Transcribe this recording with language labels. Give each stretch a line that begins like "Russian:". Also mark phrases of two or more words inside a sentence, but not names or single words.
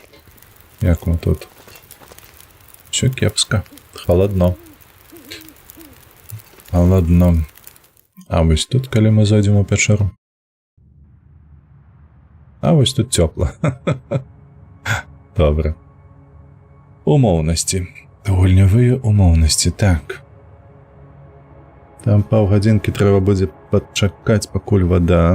Ukrainian: Як ми тут? Все кепска. Холодно. Холодно.
Belarusian: А вось тут, калі мы зайдзем у пячэру. А вось тут цёпла. Добра. Умоўнасці. Гульнявыя умоўнасці. Так. Там паўгадзінкі трэба будзе падчакаць, пакуль вада.